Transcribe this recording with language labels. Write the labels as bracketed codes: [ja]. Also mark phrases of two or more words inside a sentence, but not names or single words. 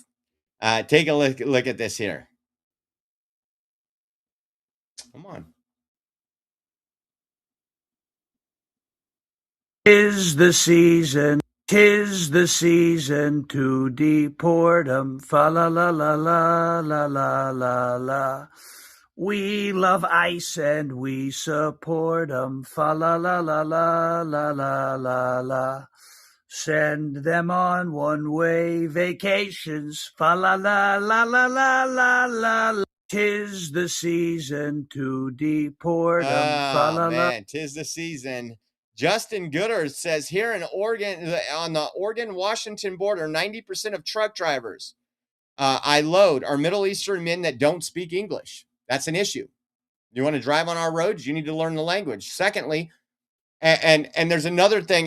[en] Take a look at this here. Come on. Tis the season to deport 'em. Fa la la la la la la la la. We love ICE and we support 'em. Fa la la la la la la la la. Send them on one-way vacations. Fa la la la la la la la. Tis the season to deport 'em. Fa la Oh, la. man, 'tis the season. Justin Gooder says here in Oregon, on the Oregon-Washington border, 90% of truck drivers I load are Middle Eastern men that don't speak English. That's an issue. You want to drive on our roads, you need to learn the language. Secondly, and there's another thing.